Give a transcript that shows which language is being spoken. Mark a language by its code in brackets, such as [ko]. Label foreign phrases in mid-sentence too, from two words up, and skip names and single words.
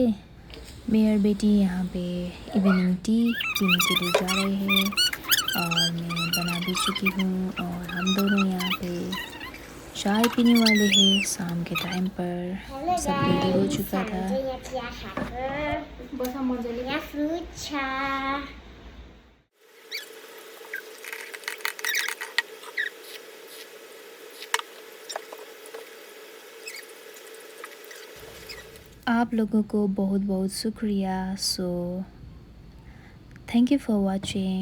[hi] मैं और बेटी यहाँ पे [en] evening tea [hi] पीने के लिए जा रहे हैं। और मैं बना भी चुकी हूँ और हम दोनों यहाँ पे चाय पीने वाले हैं। शाम के टाइम पर सब रेडी हो चुका था। [ne] बस मजाले यहाँ फ्रुट छ [hi] आप लोगों को बहुत बहुत शुक्रिया। [en] so thank you for watching.